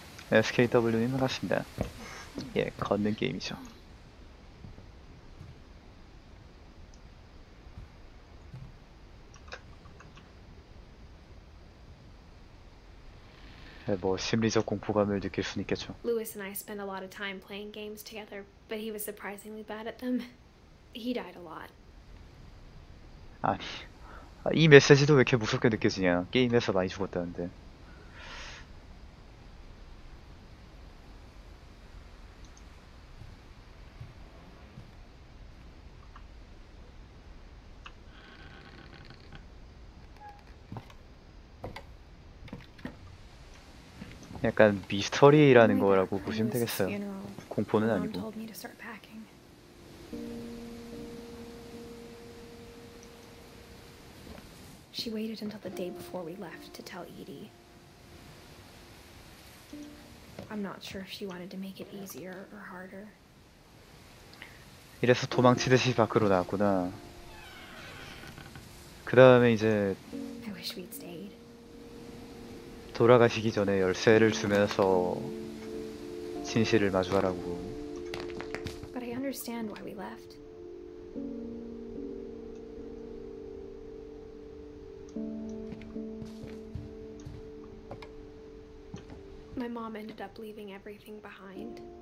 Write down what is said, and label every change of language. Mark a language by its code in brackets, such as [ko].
[ko] SKW님 반갑습니다. 예, 걷는 게임이죠. 뭐 심리적 공포감을 느낄 수는 있겠죠. [en] Lewis and I spent a lot of time playing games together, but he was surprisingly bad at them. He died a lot. [ko] 아니, 이 메시지도 왜 이렇게 무섭게 느껴지냐. 게임에서 많이 죽었다는데. 약간 미스터리라는 거라고 보시면 되겠어요. 공포는 [en] Mom [ko] 아니고. [en] told me to start packing. She waited until the day before we left to tell Edie. I'm not sure if she wanted to make it easier or harder. [ko] 이래서 도망치듯이 밖으로 나왔구나. 그 다음에 이제 [en] I wish we'd stayed. [ko] 돌아가시기 전에 열쇠를 주면서 진실을 마주하라고. [en] But I understand why we left. My mom ended up leaving everything behind.